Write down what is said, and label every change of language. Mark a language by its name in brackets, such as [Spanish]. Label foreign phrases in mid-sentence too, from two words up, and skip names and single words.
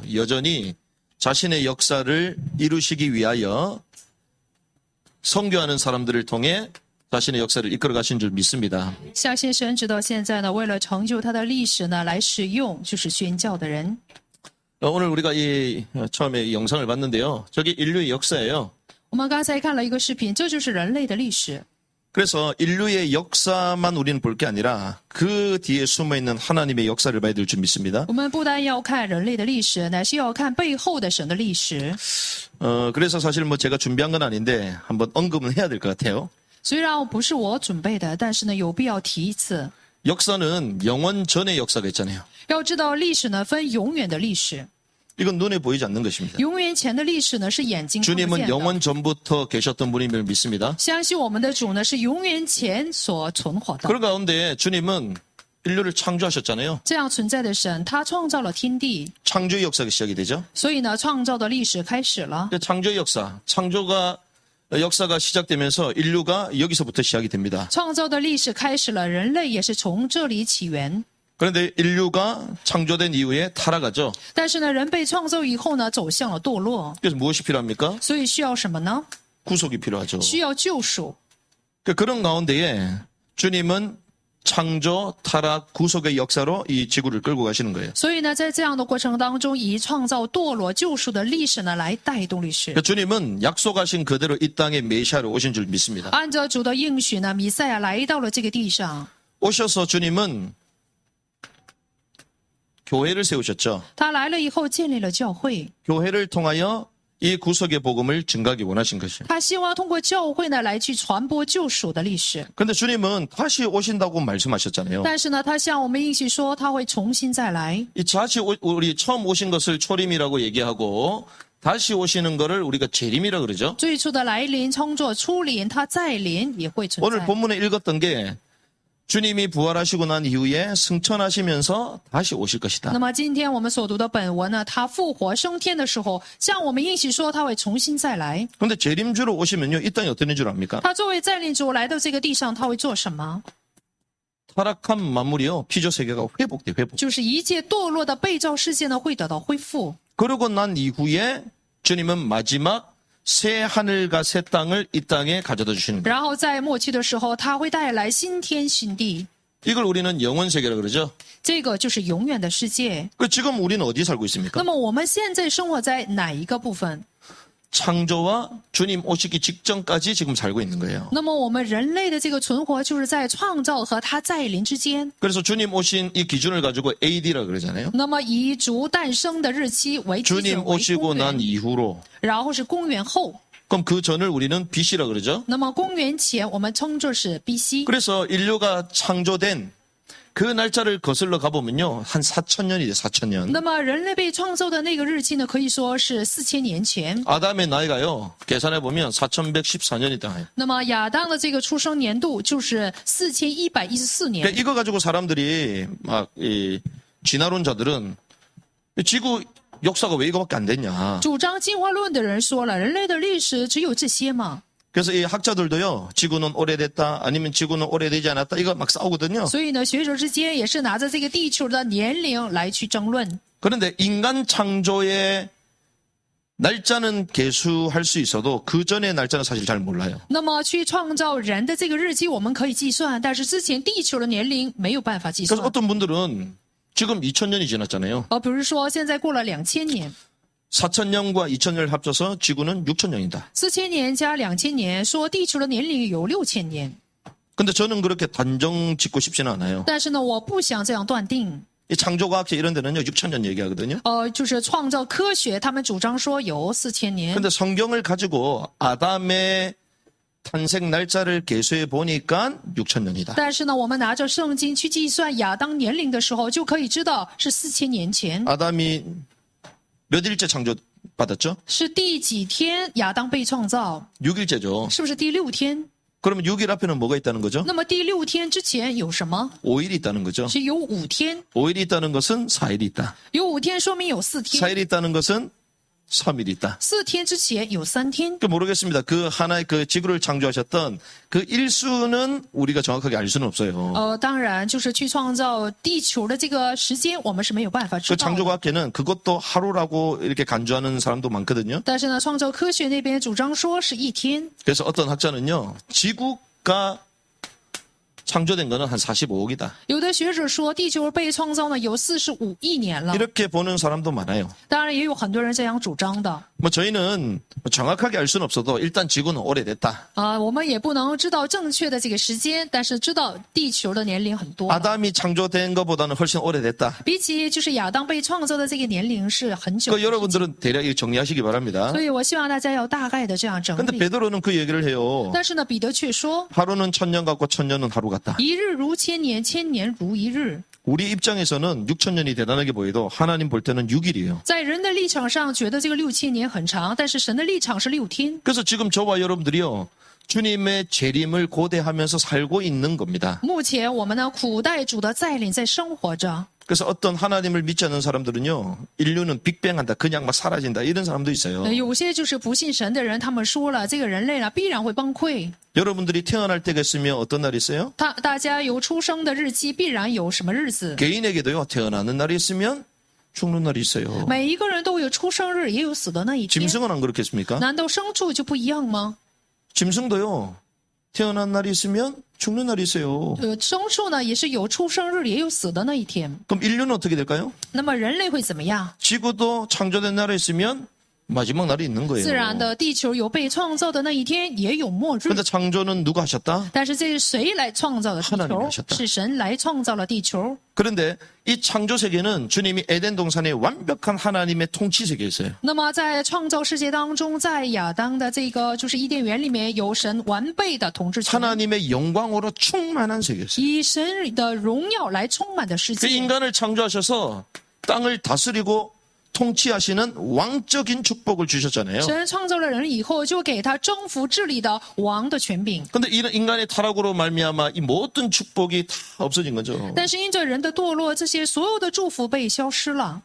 [Korean] 여전히 자신의 역사를 이루시기 위하여 선교하는 사람들을 통해 자신의 역사를 이끌어 가신 줄 믿습니다. [Chinese] 相信神直到现在呢，为了成就他的历史呢，来使用就是宣教的人。 [Korean] 오늘 우리가 처음에 이 영상을 봤는데요. 저기 인류의 역사예요. [Chinese] 我们刚才看了一个视频，这就是人类的历史。 [Korean] 그래서 인류의 역사만 우리는 볼 게 아니라 그 뒤에 숨어있는 하나님의 역사를 봐야 될 줄 믿습니다. [Chinese] 我们不单要看人类的历史，乃是要看背后的神的历史。 [Korean] 그래서 사실 제가 준비한 건 아닌데 한번 언급은 해야 될 것 같아요. [Chinese] 虽然不是我准备的，但是呢，有必要提一次。 [Korean] 역사는 영원 전의 역사가 있잖아요. [Chinese] 要知道历史呢，分永远的历史， [Korean] 이건 눈에 보이지 않는 것입니다. [Chinese] 永远前的历史呢是眼睛看不见 [Korean] 주님은 [Chinese] 的。 [Korean] 영원 전부터 계셨던 분임을 믿습니다. [Chinese] 相信我们的主呢是永远前所存活的。 [Korean] 그런 가운데 주님은 인류를 창조하셨잖아요. [Chinese] 这样存在的神，他创造了天地， [Korean] 창조의 역사가 시작이 되죠. [Chinese] 所以呢，创造的历史开始了。 [Korean] 창조의 역사가 시작되면서 인류가 여기서부터 시작이 됩니다. [Chinese] 创造的历史开始了，人类也是从这里起源。 [Korean] 그런데 인류가 창조된 이후에 타락하죠. [Chinese] 但是呢，人被创造以后呢，走向了堕落， [Korean] 그래서 무엇이 필요합니까? [Chinese] 所以需要什么呢？ [Korean] 구속이 필요하죠. [Chinese] 需要救赎。 [Korean] 그런 가운데에 주님은 창조, 타락, 구속의 역사로 이 지구를 끌고 가시는 거예요. [Chinese] 所以呢，在这样的过程当中，以创造、堕落、救赎的历史呢，来带动历史。 [Korean] 주님은 약속하신 그대로 이 땅에 메시아로 오신 줄 믿습니다. [Chinese] 按照主的应许呢，弥赛亚来到了这个地上， [Korean] 오셔서 주님은 교회를 세우셨죠. [Chinese] 他来了以后建立了教会， [Korean] 교회를 통하여 이 구속의 복음을 증가하기 원하신 것이에요. [Chinese] 他希望通过教会呢来去传播救赎的历史。 [Korean] 그런데 주님은 다시 오신다고 말씀하셨잖아요. [Chinese] 但是呢，他向我们应许说，他会重新再来。 [Korean] 이 우리 처음 오신 것을 초림이라고 얘기하고 다시 오시는 것을 우리가 재림이라 그러죠. [Chinese] 最初的来临称作初临，他再临也会存 [Korean] 오늘 [Chinese] 在。 [Korean] 본문에 읽었던 게 주님이 부활하시고 난 이후에 승천하시면서 다시 오실 것이다. [Chinese] 那么今天我们所读的本文呢，他复活升天的时候，向我们应许说他会重新再来。 [Korean] 그런데 재림주로 오시면요, 이 땅이 어떤 줄 압니까? [Chinese] 他作为再临主来到这个地上，他会做什么？ [Korean] 타락한 만물이요, 피조 세계가 회복돼, 회복. [Chinese] 就是一切堕落的被造世界呢会得到恢复。 [Korean] 그러고 난 이후에 주님은 마지막 새 하늘과 새 땅을 이 땅에 가져다 주시는 거예요. [Chinese] 然后在末期的时候，他会带来新天新地， [Korean] 이걸 우리는 영원 세계라 그러죠. [Chinese] 这个就是永远的世界。 [Korean] 지금 우리는 어디 살고 [Chinese] 那 [Korean] 있습니까? [Chinese] 么我们现在生活在哪一个部分？ [Korean] 창조와 주님 오시기 직전까지 지금 살고 있는 거예요. [Chinese] 那么我们人类的这个存活，就是在创造和他再临之间。 [Korean] 그래서 주님 오신 이 기준을 가지고 AD라 그러잖아요. [Chinese] 那么以主诞生的日期为基 [Korean] 주님 [Chinese] 准为 [Korean] 오시고 [Chinese] 公 [Korean] 난 [Chinese] 元， [Korean] 이후로 [Chinese] 然后是公元后。 [Korean] 그럼 그 전을 우리는 BC라 그러죠. [Chinese] 那么公元前我们称作是 BC。 [Korean] 그래서 인류가 창조된 그 날짜를 거슬러 가보면요, 한 4,000년이 돼, 4,000년. [Chinese] 那么人类被创造的那个日期呢，可以说是4000年前。 [Korean] 아담의 나이가요, 계산해보면 4,114년이다. [Chinese] 那么亚当的这个出生年度就是4114年。 [Korean] 그러니까 이거 가지고 사람들이 진화론자들은 지구 역사가 왜 이거밖에 안 됐냐. [Chinese] 主张进化论的人说了，人类的历史只有这些吗？ [Korean] 그래서 이 학자들도요, 지구는 오래됐다, 아니면 지구는 오래되지 않았다, 이거 막 싸우거든요. [Chinese] 所以呢，学者之间也是拿着这个地球的年龄来去争论。 [Korean] 그런데 인간 창조의 날짜는 계수할 수 있어도 그 전의 날짜는 사실 잘 몰라요. [Chinese] 那么去创造人的这个日期，我们可以计算，但是之前地球的年龄没有办法计 [Korean] 그래서 [Chinese] 算。 [Korean] 어떤 분들은 지금 2000년이 지났잖아요. [Chinese] 比如说现在过了2000年， [Korean] 4,000년과 2,000년을 합쳐서 지구는 6,000년이다. [Chinese] 4000 年加2000年，说地球的年龄有6000年。 [Korean] 근데 저는 그렇게 단정 짓고 싶지는 않아요. [Chinese] 但是呢，我不想这样断定。 [Korean] 이 창조과학계 이런 데는요, 6,000년 얘기하거든요. [Chinese] 就是创造科学，他们主张说有4000年。 [Korean] 근데 성경을 가지고 아담의 탄생 날짜를 계수해 보니까 6,000년이다. [Chinese] 但是呢，我们拿着圣经去计算亚当年龄的时候，就可以知道是4000年前。 [Korean] 아담이 몇 일째 창조받았죠? [Chinese] 是第几天亚当被创造？ [Korean] 6일째죠. [Chinese] 是不是第6天？ [Korean] 그러면 6일 앞에는 뭐가 있다는 거죠? [Chinese] 那么第6天之前有什么？ [Korean] 5일이 있다는 거죠. [Chinese] 是有5天， [Korean] 5일이 있다는 것은 4일이 있다. [Chinese] 有5天说明有4天， [Korean] 4일이 있다는 것은 3일이 있다. [Chinese] 4 天之前有3天。 [Korean] 모르겠습니다. 그 하나의 그 지구를 창조하셨던 그 일수는 우리가 정확하게 알 수는 없어요. [Chinese] 当然，就是去创造地球的这个时间，我们是没有办法知 [Korean] 그 [Chinese] 道的。 [Korean] 창조과학계는 그것도 하루라고 이렇게 간주하는 사람도 많거든요. [Chinese] 但是呢，创造科学那边主张说是1天。 [Korean] 그래서 어떤 학자는요, 지구가 창조된 거는 한 45억이다. [Chinese] 有的学者说，地球被创造呢有45亿年了。 [Korean] 이렇게 보는 사람도 많아요. [Chinese] 当然，也有很多人这样主张的。 [Korean] 저희는 정확하게 알 수는 없어도 일단 지구는 오래됐다. [Chinese] 我们也不能知道正确的这个时间，但是知道地球的年龄很多了。 [Korean] 아담이 창조된 것보다는 훨씬 오래됐다. [Chinese] 比起就是亚当被创造的这个年龄是很久的 [Korean] 그 여러분들은 대략 이거 정리하시기 바랍니다. [Chinese] 所以我希望大家要大概的这样整 [Korean] 근데 [Chinese] 理。 [Korean] 베드로는 그 얘기를 해요. [Chinese] 但是呢，彼得却说 [Korean] 하루는 1000년 같고 1000년은 하루 같다. [Chinese] 一日如千年，千年如一日。 [Korean] 우리 입장에서는 6000년이 대단하게 보여도 하나님 볼 때는 6일이에요. [Chinese] 在人的立场上，觉得这个6000年很长，但是神的立场是6天。 [Korean] 그래서 지금 저와 여러분들이요, 주님의 재림을 고대하면서 살고 있는 겁니다. [Chinese] 目前我们呢，苦待主的再临，在生活着。 [Korean] 그래서 어떤 하나님을 믿지 않는 사람들은요, 인류는 빅뱅한다, 그냥 막 사라진다, 이런 사람도 있어요. [Chinese] 有些就是不信神的人，他们说了，这个人类呢必然会崩溃。 [Korean] 여러분들이 태어날 때가 있으면 어떤 날이 있어요? [Chinese] 大家有出生的日期，必然有什么日子。 [Korean] 개인에게도요, 태어나는 날이 있으면 죽는 날이 있어요. [Chinese] 每一个人都有出生日，也有死的那一天。 [Korean] 짐승은 안 그렇겠습니까? [Chinese] 难道牲畜就不一样吗？ [Korean] 짐승도요, 태어난 날이 있으면 죽는 날이 있어요. [Chinese] 牲畜呢也是有出生日，也有死的那一天。 [Korean] 그럼 인류는 어떻게 될까요? [Chinese] 那么人类会怎么样？ [Korean] 지구도 창조된 날에 있으면 마지막 날이 있는 거예요. [Chinese] 自然的，地球有被创造的那一天，也有末日。 [Korean] 근데 창조는 누가 하셨다? [Chinese] 但是这是谁来创造的地 [Korean] 하나님이 [Chinese] 球？ [Korean] 하셨다 [Chinese] 是神来创造了地球。 [Korean] 그런데 이 창조 세계는 주님이 에덴 동산의 완벽한 하나님의 통치 세계였어요. [Chinese] 那么在创造世界当中，在亚当的这个就是伊甸园里面，有神完备的统治权， [Korean] 하나님의 영광으로 충만한 세계였어요. [Chinese] 以神的荣耀来充满的世 [Korean] 그 [Chinese] 界。 [Korean] 인간을 창조하셔서 땅을 다스리고 통치하시는 왕적인 축복을 주셨잖아요. [Chinese] 神创造了人以后，就给他征服治理的王的权柄。 [Korean] 근데 이런 인간의 타락으로 말미암아 이 모든 축복이 다 없어진 거죠. [Chinese] 但是因着人的堕落，这些所有的祝福被消失了。